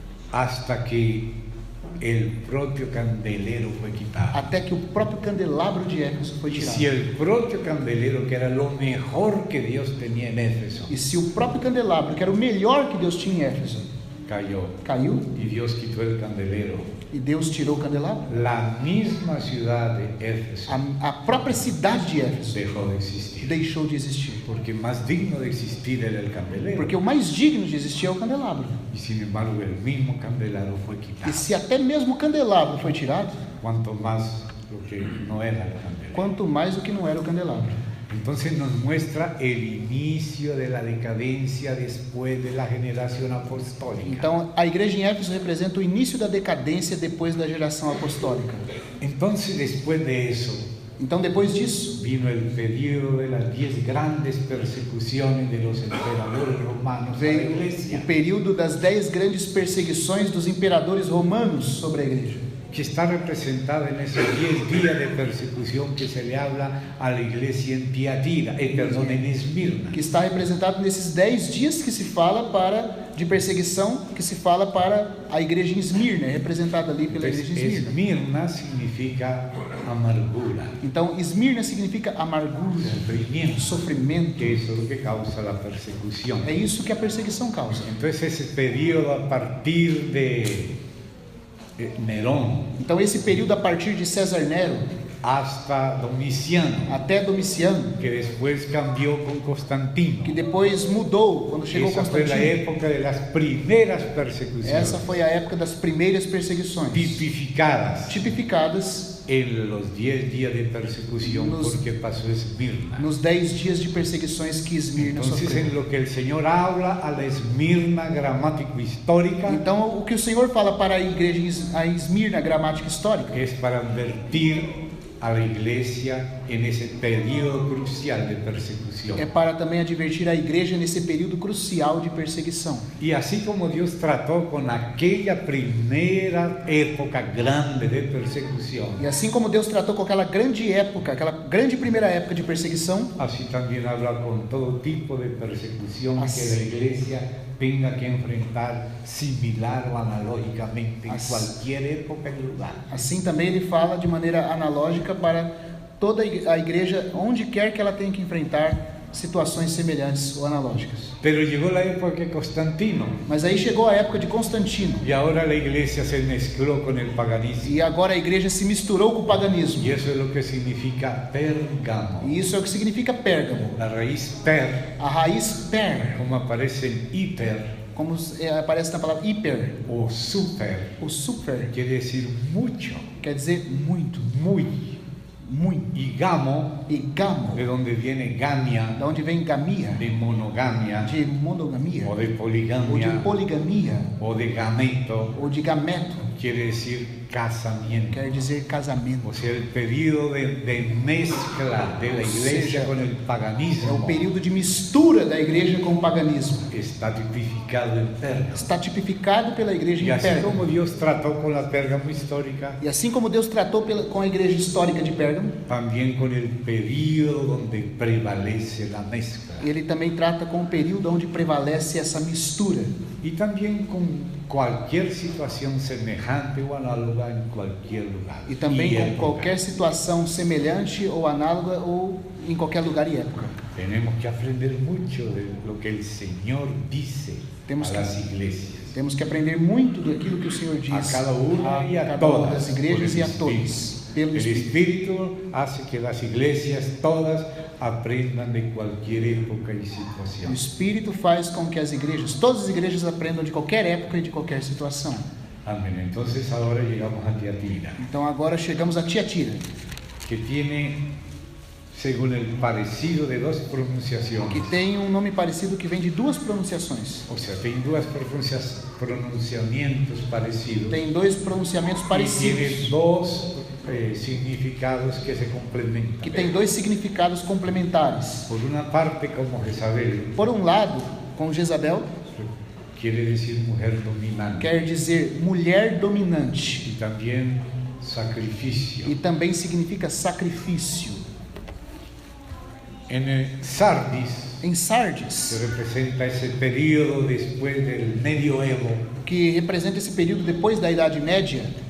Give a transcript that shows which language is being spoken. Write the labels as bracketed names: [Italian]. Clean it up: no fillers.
[Spanish] hasta que el propio candelero fue quitado. [Portuguese] até que o próprio candelabro de Éfeso foi [Spanish] Y [Portuguese] tirado. [Spanish] si el propio candelero, que era lo mejor que Dios tenía en Éfeso, [Portuguese] E se o próprio candelabro, que era o melhor que Deus tinha em Éfeso, caiu [Spanish] y Dios quitó el candelero, [Portuguese] e Deus tirou o candelabro, [Spanish] la misma ciudad de Éfeso [Portuguese] a própria cidade de Éfeso [Spanish] dejó de existir, [Portuguese] deixou de existir. [Spanish] porque más digno de existir era el candelero, [Portuguese] Porque o mais digno de existir é o candelabro. [Spanish] y sin embargo el mismo candelero fue quitado. [Portuguese] E se até mesmo o candelabro foi tirado, [Spanish] Cuanto más lo que no era el candelero. [Portuguese] quanto mais o que não era o candelabro. [Spanish] Entonces nos muestra el inicio de la decadencia después de la generación apostólica. [Portuguese] Então, a igreja em Éfeso representa o início da decadência depois da geração apostólica. [Spanish] Entonces después de eso [Portuguese] Então, depois disso, [Spanish] vino el periodo de las 10 grandes persecuciones de los emperadores romanos a la [Portuguese] veio [Spanish] iglesia, [Portuguese] o período das 10 grandes perseguições dos imperadores romanos sobre a igreja, [Spanish] que está representada en esos 10 días de persecución que se le habla a la iglesia en Tiatira, en Esmirna. [Portuguese] que está representado nesses 10 dias que se fala de perseguição, que se fala para a igreja em Esmirna, é representada ali pela igreja em Esmirna. [Spanish] Esmirna significa amargura, [Portuguese] Então, Esmirna significa amargura, [Spanish] sufrimiento, [Portuguese] sofrimento. [Spanish] que eso es lo que causa la persecución. [Portuguese] É isso que a perseguição causa. [Spanish] Entonces ese periodo a partir de Nerón [Portuguese] Então, esse período a partir de César Nero [Spanish] hasta Domiciano, [Portuguese] até Domiciano, [Spanish] que después cambió con Constantino. [Portuguese] que depois mudou quando chegou [Spanish] Esa fue la [Portuguese] Constantino. [Spanish] época de las primeras persecuciones, [Portuguese] Essa foi a época das primeiras perseguições, tipificadas [Spanish] en los 10 días de persecución [Portuguese] Nos- [Spanish] porque pasó Esmirna. [Portuguese] nos 10 dias de perseguições que Esmirna [Spanish] Entonces [Portuguese] sofreu. [Spanish] en lo que el Señor habla a la Esmirna gramático-histórica [Portuguese] Então, o que o Senhor fala para a igreja, a Esmirna gramática histórica, [Spanish] es para advertir a la iglesia en ese periodo crucial de persecución. [Portuguese] é para também advertir a igreja nesse período crucial de perseguição. [Spanish] Y así como Dios trató con aquella primera época grande de persecución, [Portuguese] E assim como Deus tratou com aquela grande época, aquela grande primeira época de perseguição, [Spanish] así también habla con todo tipo de persecución Así. que la iglesia tenga que enfrentar similar o analógicamente en Así. cualquier época y lugar. [Portuguese] assim também ele fala de maneira analógica para toda a igreja, onde quer que ela tenha que enfrentar situações semelhantes ou analógicas. [Spanish] Pero llegó la época de Constantino [Portuguese] Mas aí chegou a época de Constantino, [Spanish] y ahora la iglesia se mezcló con el paganismo. [Portuguese] e agora a igreja se misturou com o paganismo. [Spanish] Y eso es lo que significa Pérgamo. [Portuguese] E isso é o que significa Pérgamo. [Spanish] La raíz per, [Portuguese] A raiz per, [Spanish] como aparece en hiper [Portuguese] como aparece na palavra hiper, [Spanish] o super, [Portuguese] o super, [Spanish] quiere decir mucho, [Portuguese] quer dizer muito, [Spanish] muy. [Portuguese] muito. [Spanish] Y gamo, [Portuguese] E gamo, [Spanish] de donde viene gamia, [Portuguese] da onde vem gamia, [Spanish] de monogamia, [Portuguese] de monogamia, [Spanish] o de [Portuguese] ou de [Spanish] poligamia, [Portuguese] poligamia, [Spanish] o de gameto, [Portuguese] ou de gameto, [Spanish] quiere decir casamiento. [Portuguese] quer dizer casamento. [Spanish] O sea, el periodo de mezcla de la iglesia con el [Portuguese] É o [Spanish] paganismo [Portuguese] período de mistura da igreja com o paganismo. [Spanish] está tipificado en Pérgamo. [Portuguese] Está tipificado pela igreja [Spanish] Y [Portuguese] em [Spanish] así [Portuguese] Pérgamo. [Spanish] como Dios trató con la Pérgamo histórica, [Portuguese] E assim como Deus tratou com a igreja histórica de Pérgamo, [Spanish] también con el periodo donde prevalece la mezcla. [Portuguese] ele também trata com o período onde prevalece essa mistura. [Spanish] Y también con cualquier situación semejante o análoga en cualquier lugar. [Portuguese] E também [Spanish] y [Portuguese] com época. qualquer situação semelhante ou análoga ou em qualquer lugar e época. [Spanish] Tenemos que aprender mucho de lo que el Señor dice [Portuguese] Temos a que- [Spanish] las iglesias, [Portuguese] Temos que aprender muito daquilo que o Senhor diz [Spanish] a cada una y a [Portuguese] cada uma [Spanish] todas, [Portuguese] das igrejas [Spanish] por [Portuguese] e a todos, pelo [Spanish] El [Portuguese] Espírito. [Spanish] Espíritu hace que las iglesias todas aprendan de cualquier época y [Portuguese] O [Spanish] situación. [Portuguese] Espírito faz com que as igrejas, todas as igrejas aprendam de qualquer época e de qualquer situação. [Spanish] Amén. Entonces ahora llegamos a Tiatira, [Portuguese] Então agora chegamos a Tiatira, [Spanish] que tiene, según el parecido de dos [Portuguese] que [Spanish] pronunciaciones, [Portuguese] tem um nome parecido que vem de duas pronunciações. [Spanish] o sea, tiene dos pronunciamientos parecidos, [Portuguese] Tem dois pronunciamentos [Spanish] y tiene [Portuguese] parecidos. [Spanish] dos significados que se complementan. [Portuguese] que tem dois significados complementares. [Spanish] Por una parte, como Jezabel, [Portuguese] Por um lado, com Jezabel, [Spanish] quiere decir mujer dominante, [Portuguese] quer dizer mulher dominante, [Spanish] y también sacrificio. [Portuguese] e também significa sacrifício. [Spanish] En Sardis [Portuguese] Em [Spanish] se [Portuguese] Sardes, [Spanish] representa ese periodo después del medioevo, [Portuguese] que representa esse período depois da Idade Média,